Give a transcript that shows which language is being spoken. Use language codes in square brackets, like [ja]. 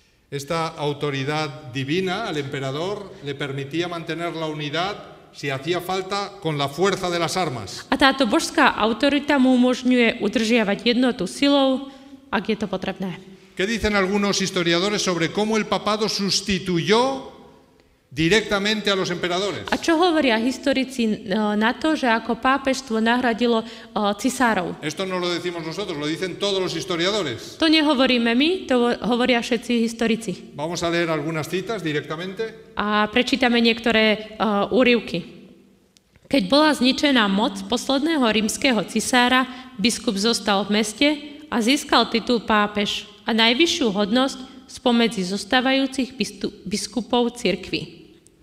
[es] Esta autoridad divina al emperador le permitía mantener la unidad si hacía falta con la fuerza de las armas. [sk] A táto božská autorita mu umožňuje udržiavať jednotu silou, ak je to potrebné. [es] ¿Qué dicen algunos historiadores sobre cómo el papado sustituyó directamente a los emperadores? [sk] A čo hovoria historici na to, že ako pápežstvo nahradilo cisárov? [es] Esto no lo decimos nosotros, lo dicen todos los historiadores. [sk] To nehovoríme my, to hovoria všetci historici. [es] Vamos a leer algunas citas directamente. [sk] A prečítame niektoré úryvky. Keď bola zničená moc posledného rímskeho cisára, biskup zostal v meste a získal titul pápež a najvyššiu hodnosť spomedzi zostávajúcich biskupov cirkvi.